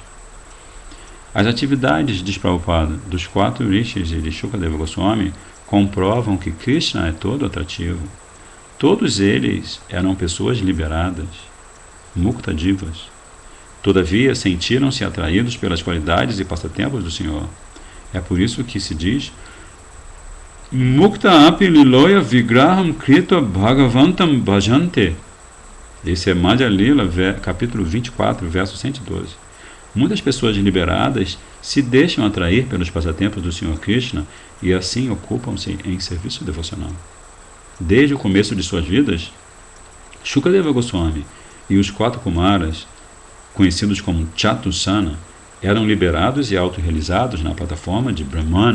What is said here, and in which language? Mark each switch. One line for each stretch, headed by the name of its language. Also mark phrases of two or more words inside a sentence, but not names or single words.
Portuguese: As atividades, diz Prabhupada, dos 4 rishis e de Shukadeva Goswami comprovam que Krishna é todo atrativo. Todos eles eram pessoas liberadas, mukta divas. Todavia, sentiram-se atraídos pelas qualidades e passatempos do Senhor. É por isso que se diz
Sanskrit: मुक्ता अपि लीलया विग्रहं कृत्वा भगवन्तं भजन्ते.
Portuguese: Esse é Madhya Lila, capítulo 24, verso 112. Muitas pessoas liberadas se deixam atrair pelos passatempos do Senhor Krishna e assim ocupam-se em serviço devocional. Desde o começo de suas vidas, Shukadeva Goswami e os 4 Kumaras, conhecidos como Chatusana, eram liberados e autorrealizados na plataforma de Brahman.